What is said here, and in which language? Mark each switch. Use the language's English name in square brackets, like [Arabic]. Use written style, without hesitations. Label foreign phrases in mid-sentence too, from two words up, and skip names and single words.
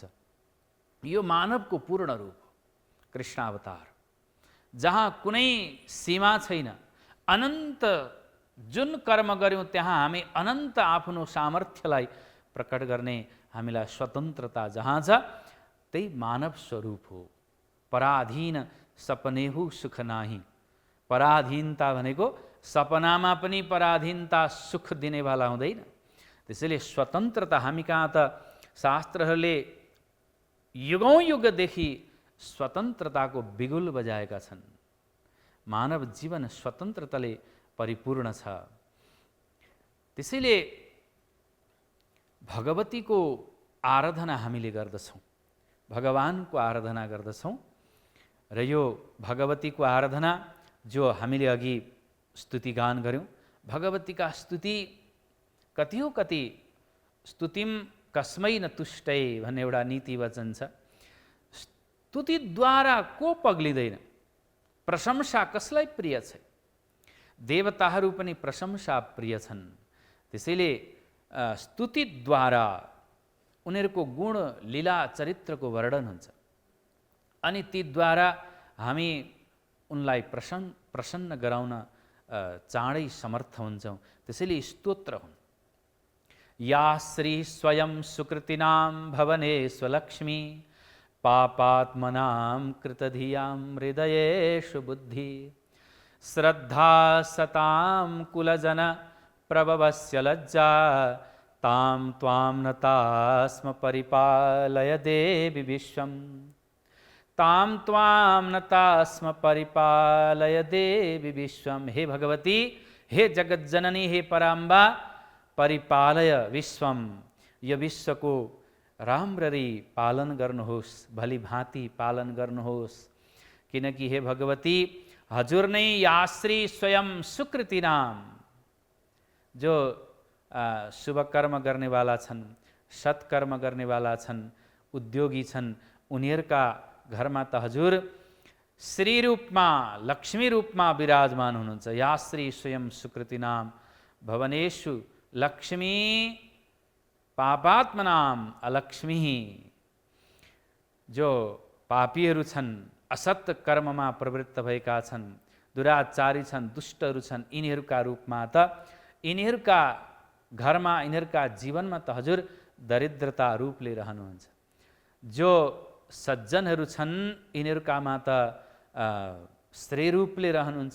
[Nepali] यो मानवको पूर्ण रूप हो कृष्ण अवतार, जहाँ कुनै सीमा छैन। अनन्त जुन कर्म गर्यौँ त्यहाँ हामी अनन्त आफ्नो सामर्थ्यलाई प्रकट गर्ने हामीलाई स्वतन्त्रता जहाँ छ, त्यही मानव स्वरूप हो। [Awadhi] पराधीन सपनेहु सुख नाही। [Nepali] पराधीनता भनेको सपनामा पनि पराधीनता सुख दिनेवाला हुँदैन। त्यसैले स्वतन्त्रता हामी कहाँ त शास्त्रहरूले युगौँ युगदेखि स्वतन्त्रताको बिगुल बजाएका छन्। मानव जीवन स्वतन्त्रताले परिपूर्ण छ। त्यसैले भगवतीको आराधना हामीले गर्दछौँ, भगवानको आराधना गर्दछौँ। र यो भगवतीको आराधना जो हामीले अघि स्तुतिगान गऱ्यौँ, भगवतीका स्तुति कति हो कति। [Sanskrit] स्तुतिम कस्मै न तुष्टै [Nepali] भन्ने एउटा नीति वचन छ। स्तुतिद्वारा को पग्लिँदैन, प्रशंसा कसलाई प्रिय छ। देवताहरू पनि प्रशंसा प्रिय छन्। त्यसैले स्तुतिद्वारा उनीहरूको गुण लीला चरित्रको वर्णन हुन्छ अनि तीद्वारा हामी उनलाई प्रसन्न गराउन चाँडै समर्थ हुन्छौँ। त्यसैले स्तोत्र हुन्। [Sanskrit] या श्री स्वयं सुकृतिनां भवने स्वलक्ष्मी पापात्मनां कृतधियां हृदयेषु बुद्धि श्रद्धा सतां कुलजन प्रभवस्य लज्जा तां त्वां नता स्म परिपालय देवी विश्वम् तां त्वां नता स्म परिपालय देवी विश्वम्। हे भगवती, हे जगज्जननी, हे पराम्बा, परिपालय विश्वम। [Nepali] यो विश्वको राम्ररी पालन गर्नुहोस्, भली भाँति पालन गर्नुहोस्। किनकि हे भगवती, हजुर नै [Sanskrit] याश्री स्वयं सुकृति नाम, [Nepali] जो शुभ कर्म गर्नेवाला छन्, सत्कर्म गर्नेवाला छन्, उद्योगी छन्, उनीहरूका घरमा त हजुर श्री रूपमा, लक्ष्मी रूपमा विराजमान हुनुहुन्छ। [Sanskrit] या श्री स्वयं सुकृति नाम भवनेषु लक्ष्मी पापात्मनाम अलक्ष्मी। [Nepali] जो पापीहरू छन्, असत कर्ममा प्रवृत्त भएका छन्, दुराचारी छन्, दुष्टहरू छन्, यिनीहरूका रूपमा त यिनीहरूका घरमा, यिनीहरूका जीवनमा त हजुर दरिद्रता रूप लिइरहनुहुन्छ। जो सज्जनहरू छन्, यिनीहरूकामा त श्री रूप लिइरहनुहुन्छ।